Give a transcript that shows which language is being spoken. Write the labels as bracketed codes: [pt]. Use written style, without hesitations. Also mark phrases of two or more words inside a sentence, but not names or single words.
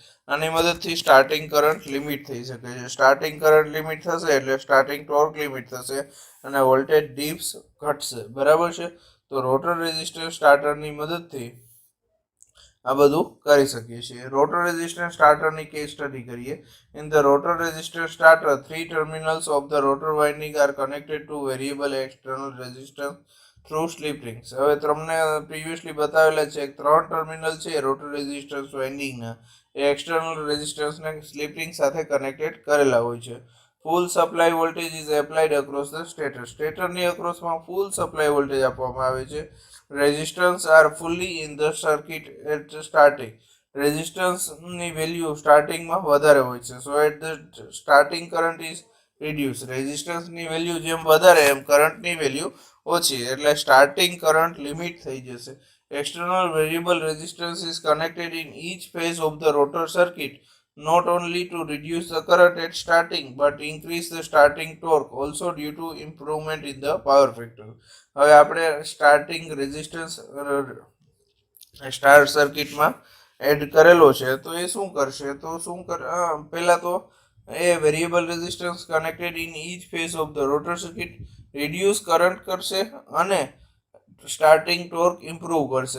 [gu] આની મદદથી [en] starting current [gu] લિમિટ થઈ શકે છે. [en] starting current [gu] લિમિટ થશે એટલે [en] starting torque [gu] લિમિટ થશે અને [en] voltage dips [gu] ઘટશે, બરાબર છે. તો [en] rotor resistance [gu] સ્ટાર્ટરની મદદથી આ બધું કરી શકીએ છીએ. [en] rotor resistance [gu] સ્ટાર્ટરની કેસ સ્ટડી કરીએ. [en] in the rotor resistance starter, 3 terminals of the rotor winding are connected to variable external resistance through slip rings. [gu] હવે તમને પ્રીવિયસલી બતાવેલા છે 3 ટર્મિનલ છે [en] rotor resistance [gu] વાઇન્ડિંગના, એ એક્સટર્નલ રેઝિસ્ટન્સને [en] slip ring [gu] સાથે કનેક્ટેડ કરેલા હોય છે. [en] full supply voltage is applied across the stator. [gu] સ્ટેટરની અક્રોસમાં [en] full supply voltage [gu] આપવામાં આવે છે. [en] resistance are fully in the circuit at starting. [gu] રેઝિસ્ટન્સની વેલ્યુ સ્ટાર્ટિંગમાં વધારે હોય છે. [en] so at the starting current is reduce. [gu] રેઝિસ્ટન્સની વેલ્યુ જેમ વધારે એમ કરંટની વેલ્યુ ઓછી, એટલે [en] starting current limit [gu] થઈ જશે. [en] external variable resistance is connected in each phase of the rotor circuit, not only to reduce the current at starting but increase the starting torque also due to improvement in the power factor. [gu] હવે આપણે [en] starting resistance star [gu] સર્કિટમાં એડ કરેલો છે, તો એ શું કરશે, તો પહેલા તો એ [en] variable resistance connected in each phase of the rotor circuit reduce current [gu] કરશે અને [en] starting torque improve [gu] કરશે.